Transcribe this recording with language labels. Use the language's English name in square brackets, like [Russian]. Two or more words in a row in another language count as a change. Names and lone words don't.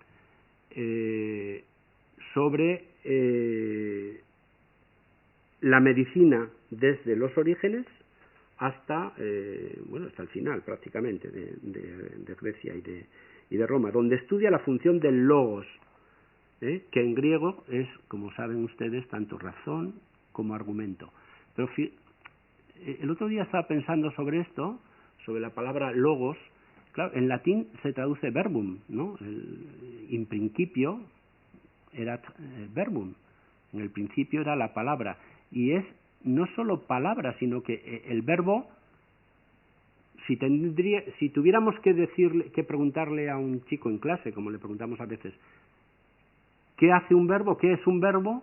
[Spanish] sobre la medicina desde los orígenes hasta hasta el final prácticamente de Grecia y de Roma, donde estudia la función del logos, que en griego es, como saben ustedes, tanto razón como argumento. Pero el otro día estaba pensando sobre esto, sobre la palabra logos. Claro, en latín se traduce verbum, ¿no? [Latin] In principio erat verbum, [Spanish] en el principio era la palabra, y es no solo palabra, sino que el verbo, si tuviéramos que preguntarle a un chico en clase, como le preguntamos a veces, ¿qué hace un verbo? ¿Qué es un verbo?